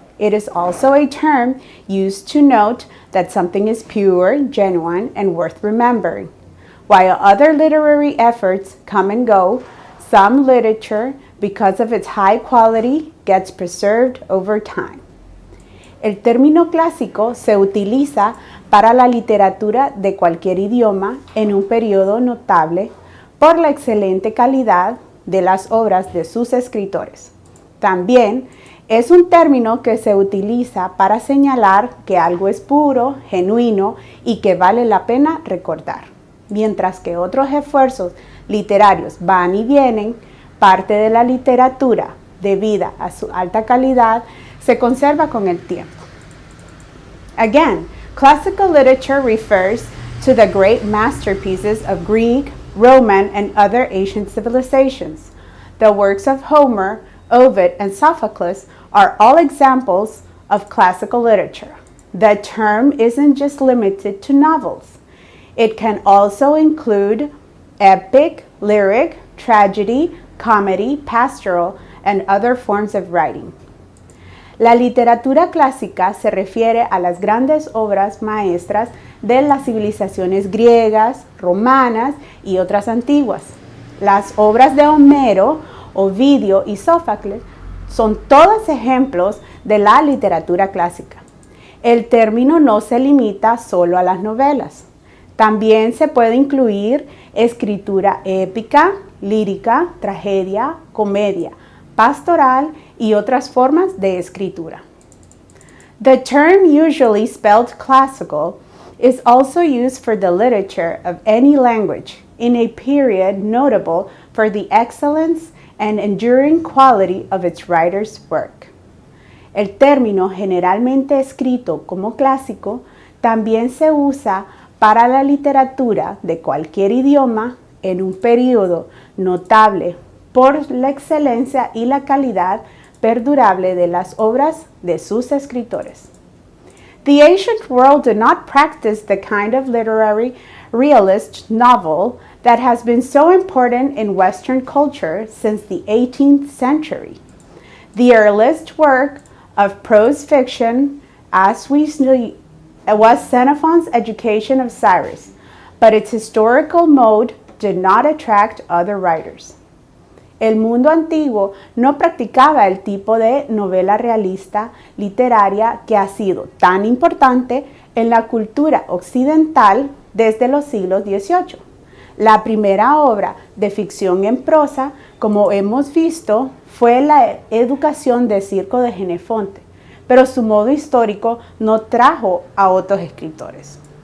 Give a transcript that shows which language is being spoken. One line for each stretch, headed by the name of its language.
English: It is also a term used to note that something is pure, genuine, and worth remembering. While other literary efforts come and go, some literature, because of its high quality, gets preserved over time.
Spanish: El término clásico se utiliza para la literatura de cualquier idioma en un periodo notable por la excelente calidad de las obras de sus escritores. También es un término que se utiliza para señalar que algo es puro, genuino y que vale la pena recordar. Mientras que otros esfuerzos literarios van y vienen, parte de la literatura, debido a su alta calidad, se conserva con el tiempo.
English: Again, classical literature refers to the great masterpieces of Greek, Roman, and other ancient civilizations. The works of Homer, Ovid, and Sophocles are all examples of classical literature. The term isn't just limited to novels. It can also include epic, lyric, tragedy, comedy, pastoral, and other forms of writing.
Spanish: La literatura clásica se refiere a las grandes obras maestras de las civilizaciones griegas, romanas y otras antiguas. Las obras de Homero, Ovidio y Sófocles son todos ejemplos de la literatura clásica. El término no se limita solo a las novelas. También se puede incluir escritura épica, lírica, tragedia, comedia, pastoral y otras formas de escritura.
English: The term usually spelled classical is also used for the literature of any language in a period notable for the excellence and enduring quality of its writer's work.
Spanish: El término generalmente escrito como clásico también se usa para la literatura de cualquier idioma en un periodo notable por la excelencia y la calidad perdurable de las obras de sus escritores.
English: The ancient world did not practice the kind of literary realist novel that has been so important in Western culture since the 18th century. The earliest work of prose fiction was Xenophon's Education of Cyrus, but its historical mode did not attract other writers.
Spanish: El mundo antiguo no practicaba el tipo de novela realista literaria que ha sido tan importante en la cultura occidental desde los siglos XVIII. La primera obra de ficción en prosa, como hemos visto, fue la Educación de Circo de Jenofonte, pero su modo histórico no trajo a otros escritores.